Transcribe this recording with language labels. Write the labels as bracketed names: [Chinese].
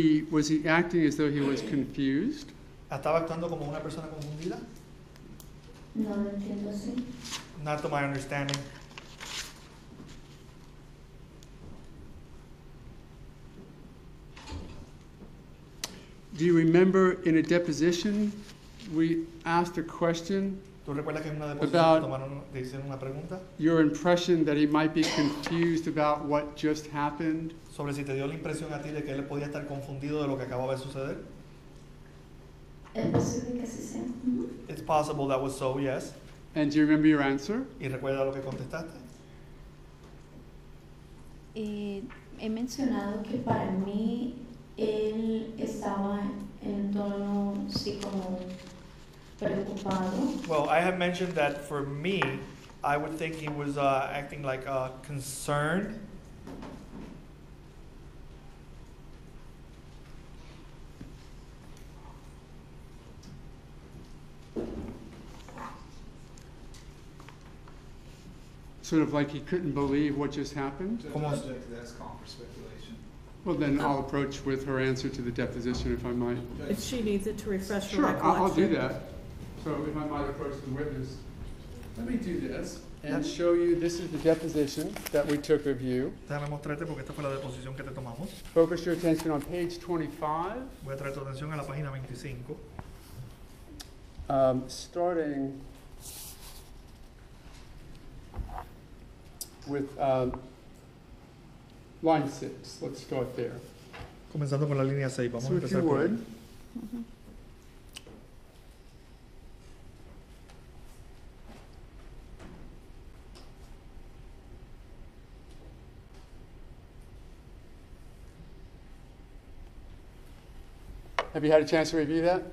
[English] Was he acting as though he was confused? [Spanish] ¿Estaba actuando como una persona confundida? No lo entiendo así. [English] Not to my understanding. Do you remember in a deposition, we asked a question, [Spanish] ¿Tú recuerdas que en una [English] About- [Spanish] deposición te hicieron una pregunta [English] your impression that he might be confused about what just happened? [Spanish] sobre si te dio la impresión a ti de que él podía estar confundido de lo que acababa de suceder? Es posible que sí sea. Ujú. [English] It's possible that was so, yes. And do you remember your answer? [Spanish] ¿Y recuerda lo que contestaste? He mencionado que para mí él estaba en tono sí como preocupado. [English] Well, I have mentioned that for me, I would think he was acting like concerned. Sort of like he couldn't believe what just happened? Judge, [Spanish] Como- [English] I object to that. That's call for speculation. Well, then I'll approach with her answer to the deposition if I might. If she needs it to refresh her Sure, recollection. I'll do that. So if I might approach the witness. Let me do this. and show you, this is the deposition that we took of you. [Spanish] Déjame mostrarte porque esta fue la deposición que te tomamos. [English] Focus your attention on page 25, [Spanish] Voy a traer tu atención a la página 25. [English] starting with line 6. Let's start there. [Spanish] Comenzando con la línea 6. Vamos [English] So [Spanish] a [English] if you [Spanish] empezar por ahí. [English] would, have you had a chance to review that?